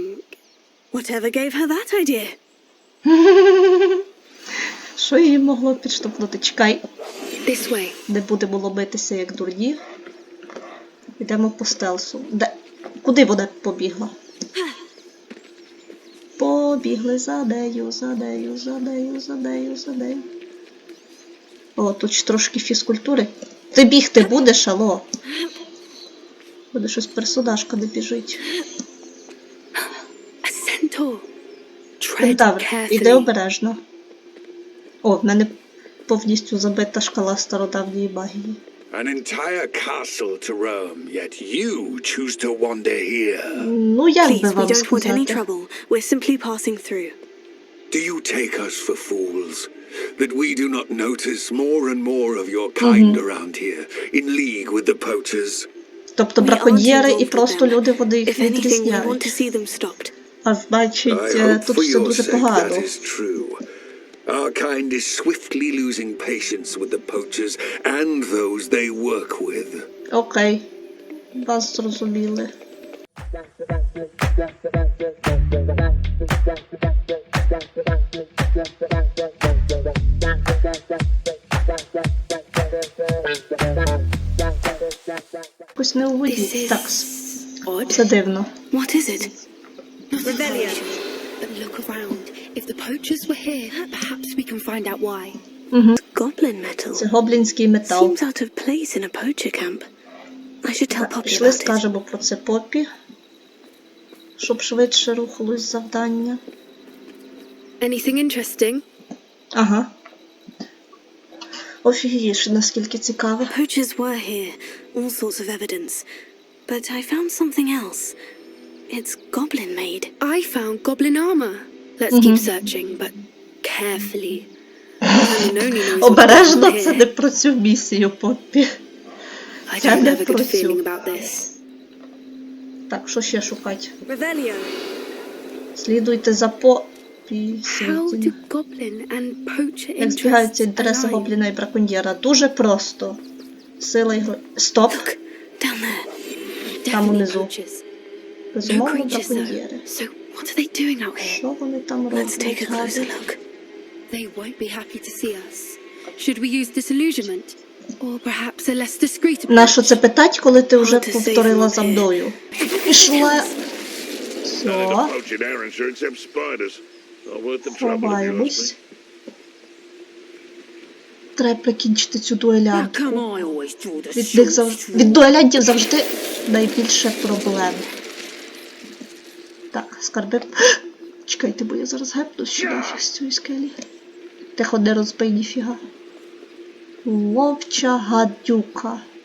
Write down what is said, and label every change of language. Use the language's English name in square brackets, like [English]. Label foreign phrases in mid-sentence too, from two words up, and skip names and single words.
[English] Whatever gave her that idea? [Ukrainian] Що її могло підштовхнути? Чекай, [English] This way. [Ukrainian] не будемо ломитися як дурні. Йдемо по стелсу. Де? Куди вона побігла? Побігли за нею, за нею, за нею, за нею, за нею. О, тут ж трошки фізкультури. Ти бігти будеш, алло? Буде щось персонажка не біжить. [English] A centaur. Tread [Ukrainian] Кентавр, іди [English] carefully. [Ukrainian] обережно. О, в мене повністю забита шкала стародавньої магії. [English] An entire castle to roam, yet you choose to wander here. [Ukrainian] Ну, як би [English] Please, we [Ukrainian] вам [English] don't want any [Ukrainian] сказати? [English] trouble. We're simply passing through. Do you take us for fools? That we do not notice more and more of your kind around here, in league with the poachers? [Ukrainian] Тобто [English] We aren't [Ukrainian] браконьєри і [English] involved with [Ukrainian] просто [English] them. [Ukrainian] люди, вони їх [English] If anything, we want [Ukrainian] відрізняють. [English] to see them stopped. [Ukrainian] А значить, [English] I hope [Ukrainian] тут [English] for [Ukrainian] все [English] your [Ukrainian] дуже [English] sake [Ukrainian] погано. [English] that is true. Our kind is swiftly losing patience with the poachers and those they work with. [Ukrainian] Окей. Вас зрозуміли. Якось не у [English] This [Ukrainian] воді. [English] is [Ukrainian] Так, [English] odd. [Ukrainian] це дивно. [English] What is it? Revelia. But look around. If the poachers were here, perhaps we can find out why. Goblin metal. Це гоблінський метал. Seems out of place in a poacher camp. I should tell Poppy [Ukrainian] Пішли, [English] about it. [Ukrainian] скажемо про це Поппі, щоб швидше рухалось завдання. [English] Anything interesting? [Ukrainian] Ага. Офігієш, наскільки цікаво. [English] Poachers were here, all sorts of evidence. But I found something else. It's goblin made. I found goblin armor. Let's keep searching, but carefully. Only knows what's [Ukrainian] Обережно, [English] down [Ukrainian] це [English] here. [Ukrainian] не про цю місію, Поппі. [English] I [Ukrainian] Це [English] don't [Ukrainian] не [English] have a [Ukrainian] про [English] good [Ukrainian] цю. [English] feeling about this. [Ukrainian] Так, що ще шукати? Revelia. Слідуйте за Поппі. [English] How do goblin and poacher [Ukrainian] Як збігаються [English] interests [Ukrainian] інтереси [English] align? [Ukrainian] гобліна і браконьєра? Дуже просто. Сила і Стоп! [English] Down there. [Ukrainian] Там [English] Definitely [Ukrainian] унизу. [English] poachers. No [Ukrainian] Безумовно, [English] creatures though. [Ukrainian] браконьєри. [English] So what are they doing out here? [Ukrainian] Що вони там [English] Let's take [Ukrainian] роблять, [English] a closer [Ukrainian] гади? [English] look. They won't be happy to see us. Should we use disillusionment? Or perhaps a less discreet approach? [Ukrainian] Нащо це питать, коли ти вже [English] Hard to say [Ukrainian] повторила [English] from [Ukrainian] за [English] up here. [Ukrainian] мною? Пішла. Все, [English] Poaching errands sure except spiders. Not worth the trouble, if you ask me. [Ukrainian] ховаємось. Треба прикінчити цю дуелянтку. Від дуелянтів завжди найбільше проблем. Так, скарби. Чекайте, бо я зараз гепнусь ще нафіг з цієї скелі. Тихо, не розбий ніфіга. Вовча гадюка.